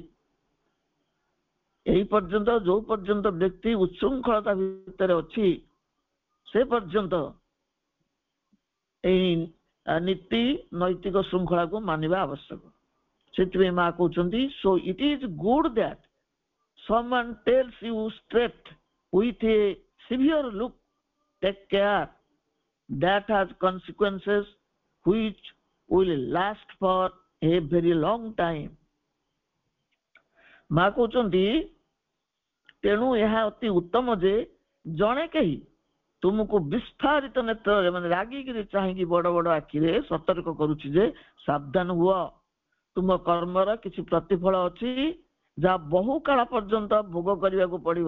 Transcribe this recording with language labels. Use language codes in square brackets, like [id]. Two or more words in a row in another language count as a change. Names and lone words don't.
[or] ଏହି ପର୍ଯ୍ୟନ୍ତ ଯୋଉ ପର୍ଯ୍ୟନ୍ତ ବ୍ୟକ୍ତି ଉଚ୍ଛୃଙ୍ଖଳତା ଭିତରେ ଅଛି ସେ ପର୍ଯ୍ୟନ୍ତ ଏହି ନୀତି ନୈତିକ ଶୃଙ୍ଖଳାକୁ ମାନିବା ଆବଶ୍ୟକ। ସେଥିପାଇଁ ମା କହୁଛନ୍ତି, [en] so it is good that someone tells you straight with a severe look, take care, that has consequences which will last for a very long time। [or] ମା କହୁଛନ୍ତି, ତେଣୁ ଏହା ଅତି ଉତ୍ତମ ଯେ ଜଣେ କେହି ତୁମକୁ ବିସ୍ଫାରିତ ନେତ୍ରରେ ମାନେ ରାଗିକିରି ଚାହିଁକି ବଡ ବଡ ଆଖିରେ ସତର୍କ କରୁଛି ଯେ ସାବଧାନ ହୁଅ, ତୁମ କର୍ମର କିଛି ପ୍ରତିଫଳ ଅଛି ଯାହା ବହୁ କାଳ ପର୍ଯ୍ୟନ୍ତ ଭୋଗ କରିବାକୁ ପଡିବ।